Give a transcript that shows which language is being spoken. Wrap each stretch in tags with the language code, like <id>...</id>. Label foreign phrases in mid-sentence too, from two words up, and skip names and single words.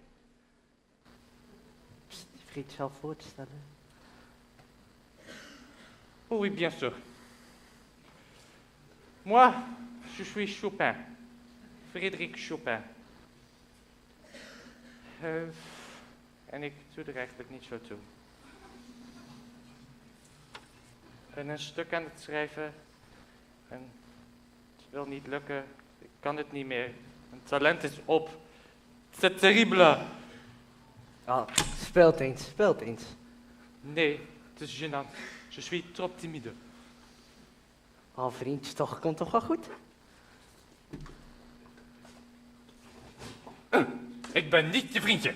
<nl>Psst, je vergeet jezelf voor te stellen.</nl> <fr>Oui, bien sûr. Moi, je suis Chopin. Frédéric Chopin.</fr> <nl>En ik doe er eigenlijk niet zo toe. Ik ben een stuk aan het schrijven en het wil niet lukken. Ik kan het niet meer. Mijn talent is op.</nl> <fr>C'est terrible.</fr> <nl>Ah, speelt eens, speelt eens. Nee, het is gênant.</nl> <fr>Je suis trop timide.</fr> <nl>Oh, vriendjes, toch, komt toch wel goed? Ik ben niet je vriendje.</nl>